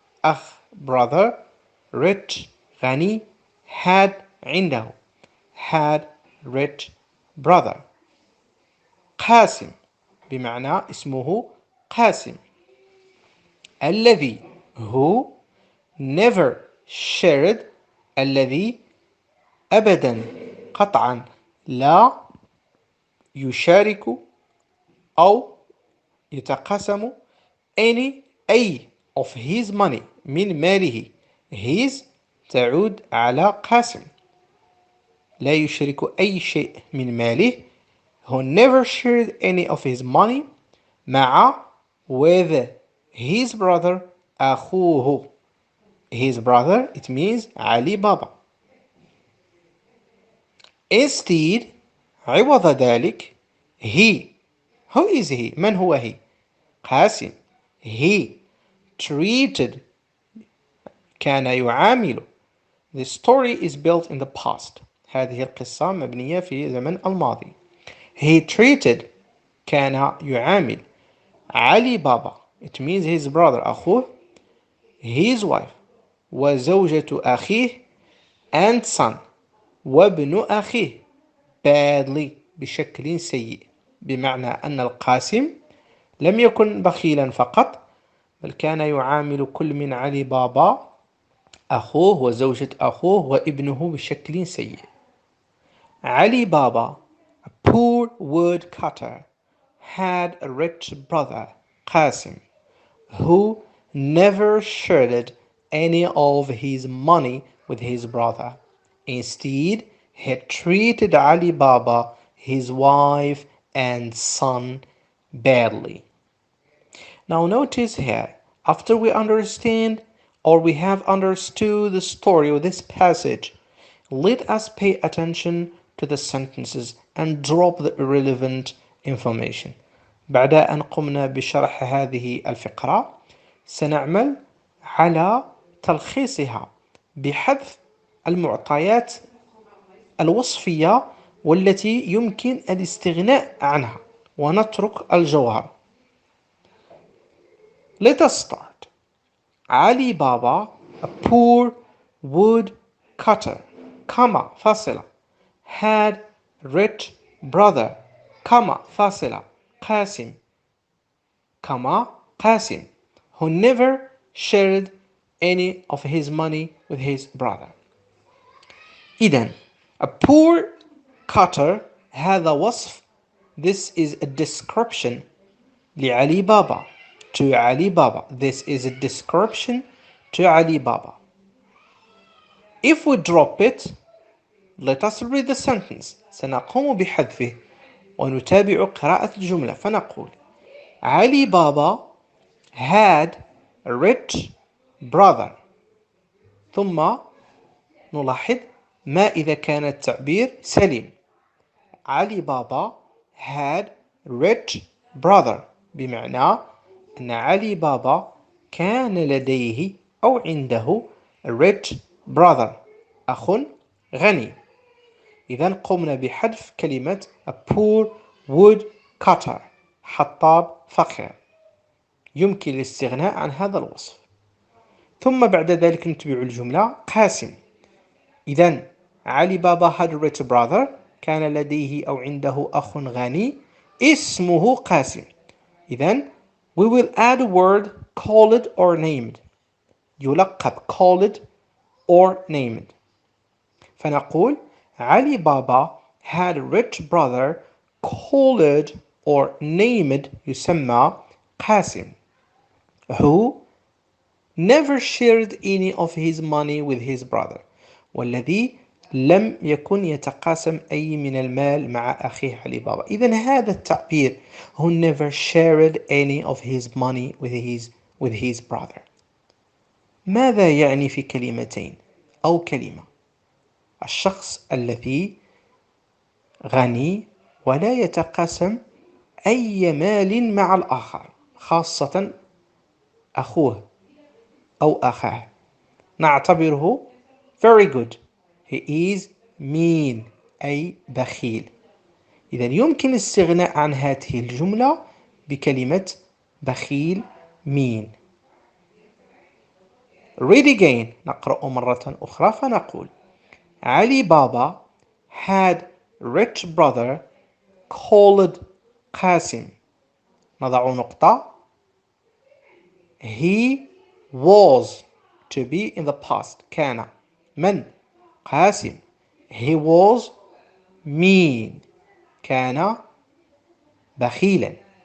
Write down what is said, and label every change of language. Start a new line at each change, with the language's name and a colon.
Arabic: أخ
English: brother rich
Arabic: غني.
English: had
Arabic: عنده.
English: had rich brother.
Arabic: قاسم بمعنى اسمه قاسم. الذي
English: who never shared.
Arabic: الذي أبدا قطعا لا يشارك أو يتقاسم أي
English: of his money
Arabic: من ماله. his تعود على قاسم. لا يشارك أي شيء من ماله.
English: who never shared any of his money
Arabic: مع
English: with his brother
Arabic: أخوه.
English: his brother it means Ali Baba. instead
Arabic: عوض ذلك
English: he. who is he?
Arabic: من هو
English: he? Qasim. he treated
Arabic: كان يعامل.
English: The story is built in the past. هذه القصة مبنية في زمن الماضي. He treated
Arabic: كان يعامل
English: علي بابا it means his brother
Arabic: أخوه.
English: his wife
Arabic: وزوجة أخيه
English: and son
Arabic: وابن أخيه
English: badly
Arabic: بشكل سيء. بمعنى أن القاسم لم يكن بخيلا فقط بل كان يعامل كل من علي بابا أخوه وزوجة أخوه وابنه بشكل سيء.
English: Ali Baba, a poor wood cutter, had a rich brother, Qasim, who never shared any of his money with his brother. Instead, he treated Ali Baba, his wife and son badly. Now notice here, after we understand or we have understood the story of this passage, let us pay attention to the sentences and drop the irrelevant information.
Arabic: بعد أن قمنا بشرح هذه الفقرة سنعمل على تلخيصها بحذف المعطيات الوصفية والتي يمكن الاستغناء عنها ونترك الجوهر.
English: Let us start. Ali Baba, a poor wood cutter, comma,
Arabic: فاصلة,
English: had rich brother, comma, فاصلة, Qasim, comma, Qasim, who never shared any of his money with his brother.
Arabic: إذن,
English: a poor cutter
Arabic: هذا وصف.
English: This is a description
Arabic: لعلي بابا.
English: To Ali Baba. This is a description to Ali Baba. If we drop it, let us read the sentence.
Arabic: سنقوم بحذفه ونتابع قراءة الجملة. فنقول
English: Ali Baba had a rich brother.
Arabic: ثم نلاحظ ما إذا كان التعبير سليم. علي بابا
English: had a rich brother
Arabic: بمعنى أن علي بابا كان لديه أو عنده
English: a rich brother
Arabic: أخ غني. إذن قمنا بحذف كلمة
English: a poor wood cutter
Arabic: حطاب فقير. يمكن الاستغناء عن هذا الوصف. ثم بعد ذلك نتبع الجملة قاسم. إذن علي بابا
English: had a rich brother
Arabic: كان لديه أو عنده أخ غني اسمه قاسم. إذن
English: we will add a word called or named.
Arabic: يلقب
English: called or named.
Arabic: فنقول
English: Ali Baba had a rich brother called or named
Arabic: يسمى
English: Qasim who never shared any of his money with his brother
Arabic: والذي لم يكن يتقاسم أي من المال مع أخيه علي بابا. إذن هذا التعبير
English: who never shared any of his money with his brother
Arabic: ماذا يعني في كلمتين أو كلمة؟ الشخص الذي غني ولا يتقاسم أي مال مع الآخر خاصة أخوه أو أخاه نعتبره
English: very good. He is mean
Arabic: أي بخيل. إذن يمكن الاستغناء عن هذه الجملة بكلمة بخيل
English: mean. Read again.
Arabic: نقرأ مرة أخرى فنقول علي بابا
English: had rich brother called
Arabic: قاسم. نضع نقطة.
English: He was to be in the past
Arabic: كان من
English: قاسم. He was mean
Arabic: كان بخيلا.